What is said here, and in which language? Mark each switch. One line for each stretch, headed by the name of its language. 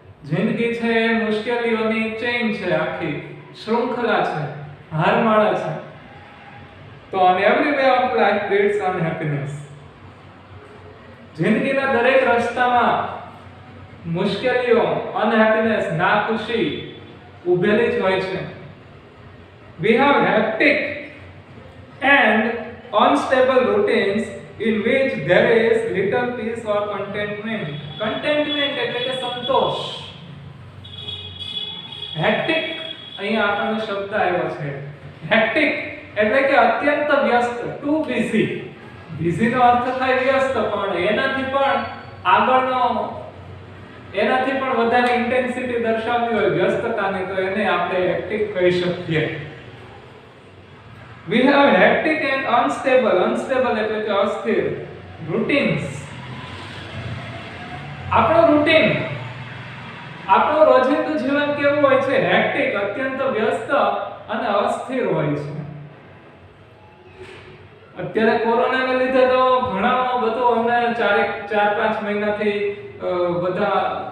Gujarati: જિંદગી છે એ મુશ્કેલીઓની ચેઇન છે, આખી શૃંખલા છે, હારમાળા છે. તો
English: on every way of life breeds unhappiness.
Gujarati: જિંદગીના દરેક રસ્તામાં મુશ્કેલીઓ, અનહેપીનેસ, નાખુશી ઉભેલી જ હોય છે.
English: We have hectic and unstable routines in which there is little peace or contentment.
Gujarati: Contentment એટલે કે સંતોષ. Hectic અહીંયા આપણને શબ્દ આવ્યો છે. Hectic એટલે કે અત્યંત વ્યસ્ત,
English: too busy.
Gujarati: busy નો અર્થ થાય વ્યસ્ત, પણ એનાથી પણ આગળનો, એનાથી પણ વધારે ઇન્ટેન્સિટી દર્શાવવી હોય વ્યસ્તતાની તો એને આપણે હેક્ટિક કહી શકીએ.
English: We have hectic and unstable.
Gujarati: Unstable એટલે કે અસ્થિર routines. આપણું રૂટીન, આપણું રોજિંદું જીવન કેવું હોય છે? હેક્ટિક, અત્યંત વ્યસ્ત અને અસ્થિર હોય છે. અત્યારે કોરોનાને લીધે તો ઘણા બધું અમને 4-5 મહિનાથી બધા